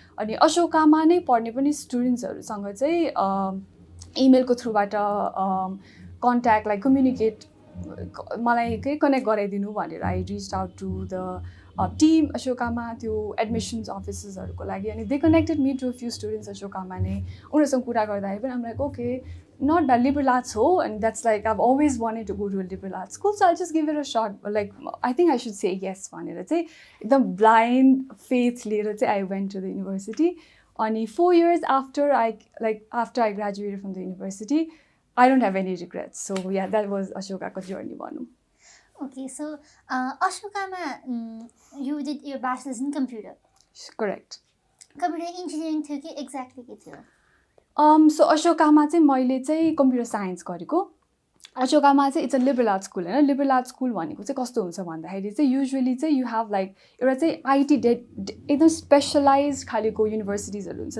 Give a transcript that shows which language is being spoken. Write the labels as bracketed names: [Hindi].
[Nepali] अनि अशोकामा नै पढ्ने पनि स्टुडेन्ट्सहरूसँग चाहिँ इमेलको थ्रुबाट कन्ट्याक्ट लाइक कम्युनिकेट मलाई केही कनेक्ट गराइदिनु भनेर [English] I reached out to the team [Nepali] अशोकामा, त्यो एडमिसन्स अफिसर्सहरूको लागि. [English] अनि they connected me to a few students अशोकामा नै. [Nepali] उनीहरूसँग कुरा गर्दाखेरि पनि [English] Um like okay, not that liberal arts ho, and that's like I've always wanted to go to a liberal arts school, so I'll just give it a shot. Like I think I should say yes [Nepali] भनेर चाहिँ एकदम [English] blind faith लिएर चाहिँ I went to the university. Only 4 years after I graduated from the university, I don't have any regrets. So yeah, that was Ashokako journey भनौँ. Okay, so Ashokama, you did your bachelor's in computer. Correct. [Nepali] Computer engineering थियो कि exactly के थियो? So अशोकामा चाहिँ मैले चाहिँ computer science गरेको. अशोकामा चाहिँ [English] it's a liberal arts school [Nepali] होइन. लिबरल आर्ट्स स्कुल भनेको चाहिँ कस्तो हुन्छ भन्दाखेरि चाहिँ युजुअली चाहिँ [English] you have like [Nepali] एउटा चाहिँ आइटी एकदम स्पेसलाइज खालेको युनिभर्सिटिजहरू हुन्छ.